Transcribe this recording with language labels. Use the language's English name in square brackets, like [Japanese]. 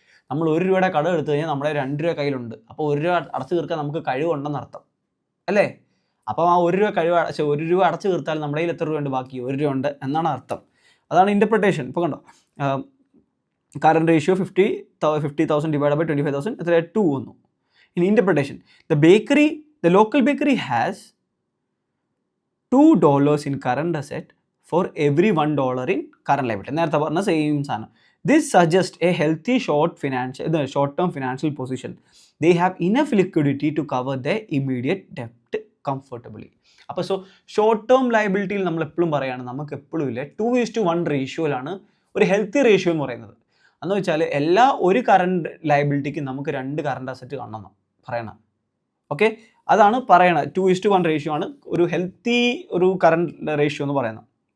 [Malayalam] നമ്മൾ 1 രൂപയുടെ കടം എടുത്തു കഴിഞ്ഞാൽ നമ്മുടെ 2 രൂപ കയ്യിലുണ്ട്. അപ്പോൾ 1 രൂപ അടച്ചു തീർക്കാൻ നമുക്ക് കഴിവുണ്ടെന്നർത്ഥം അല്ലേ. അപ്പോൾ ആ 1 രൂപ അടച്ചു തീർത്താൽ നമ്മുടെ കയ്യിൽ എത്ര രൂപ ഉണ്ട്, ബാക്കി 1 രൂപ ഉണ്ട് എന്നാണ് അർത്ഥം. അതാണ് ഇൻ്റർപ്രിട്ടേഷൻ. ഇപ്പോൾ കണ്ടോ, കറണ്ട് റേഷ്യോ 50,000 ഡിവൈഡ് ബൈ 25,000 എത്ര, 2 വന്നു. [English] In interpretation, the local bakery has $2 in current asset for every $1 in current liability. [Malayalam] നേരത്തെ പറഞ്ഞ സെയിം സാധനം. [English] This suggests a healthy short-term financial position. They have enough liquidity to cover their immediate debt comfortably. [Malayalam] അപ്പോൾ short term ലയബിലിറ്റിയിൽ നമ്മൾ എപ്പോഴും പറയുകയാണ്, നമുക്ക് എപ്പോഴും ഇല്ല 2:1 റേഷ്യോയിലാണ് ഒരു ഹെൽത്തി റേഷ്യോ എന്ന് പറയുന്നത്. എന്ന് വെച്ചാൽ ഒരു കറണ്ട് ലയബിലിറ്റിക്ക് നമുക്ക് 2 കറണ്ട് അസറ്റ് കാണണം പറയണം. ഓക്കെ, അതാണ് പറയണത്. 2:1 റേഷ്യോ ആണ് ഒരു ഹെൽത്തി ഒരു കറണ്ട് റേഷ്യോ എന്ന് പറയുന്നത്.